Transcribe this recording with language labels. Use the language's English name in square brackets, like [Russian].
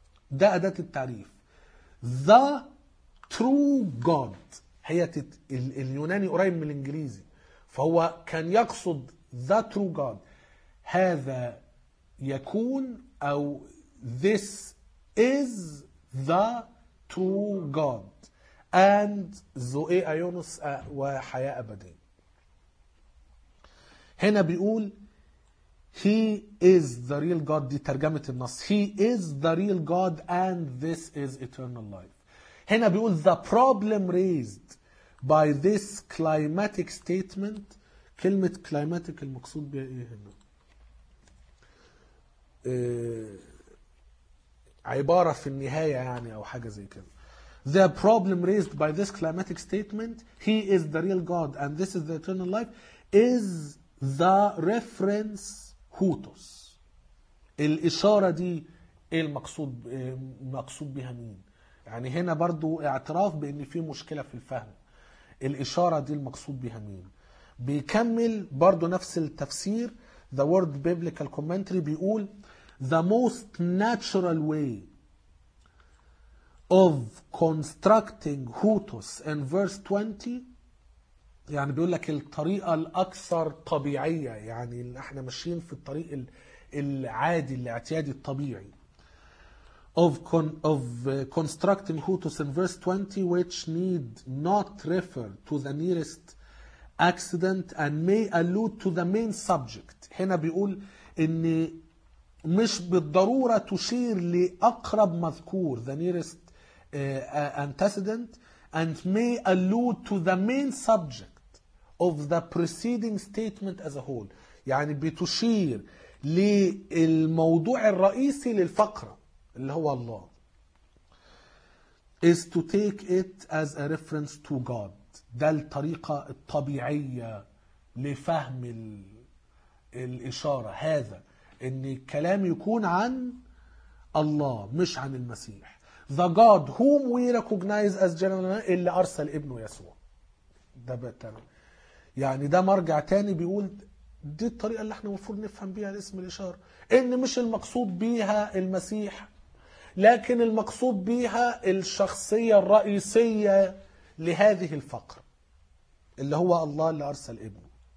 [Arabic] ده أداة التعريف [English] the true God، [Arabic] هي اليوناني قريب من الإنجليزي، فهو كان يقصد the true God، هذا يكون أو [English] this is the true God [Arabic] and زوئي أيونس وحياة أبدية. هنا بيقول [English] he is the real God, [Arabic] دي ترجمة النص, [English] he is the real God and this is eternal life. [Arabic] هنا بيقول [English] the problem raised by this climatic statement, [Arabic] كلمة climatic المقصود بها ايه هنا؟ عبارة في النهاية يعني أو حاجة زي كده. [English] The problem raised by this climatic statement, he is the real God and this is the eternal life, is the reference هوتوس. [Arabic] الإشارة دي إيه المقصود, مقصود بها مين؟ يعني هنا برضو اعتراف بأن في مشكلة في الفهم. الإشارة دي المقصود بها مين؟ بيكمل برضو نفس التفسير, [English] the word biblical commentary [Arabic] بيقول [English] the most natural way of constructing هوتوس in verse 20, [Arabic] يعني بيقول لك الطريقة الأكثر طبيعية, يعني احنا ماشيين في الطريق العادي الاعتيادي الطبيعي [English] of constructing هوتوس in verse 20, which need not refer to the nearest accident and may allude to the main subject. [Arabic] هنا بيقول ان مش بالضرورة تشير لأقرب مذكور, [English] the nearest antecedent, and may allude to the main subject of the preceding statement as a whole. [Arabic] يعني بتشير للموضوع الرئيسي للفقرة اللي هو الله. [English] Is to take it as a reference to God. [Arabic] ده الطريقة الطبيعية لفهم الإشارة, هذا إن الكلام يكون عن الله مش عن المسيح. [English] The God whom we recognize as general, [Arabic] اللي أرسل ابنه يسوع. ده بتر. يعني ده مرجع تاني بيقول دي الطريقة اللي احنا مفروض نفهم بيها الاسم الإشارة, إن مش المقصود بيها المسيح لكن المقصود بيها الشخصية الرئيسية لهذه الفقرة اللي هو الله اللي أرسل ابنه.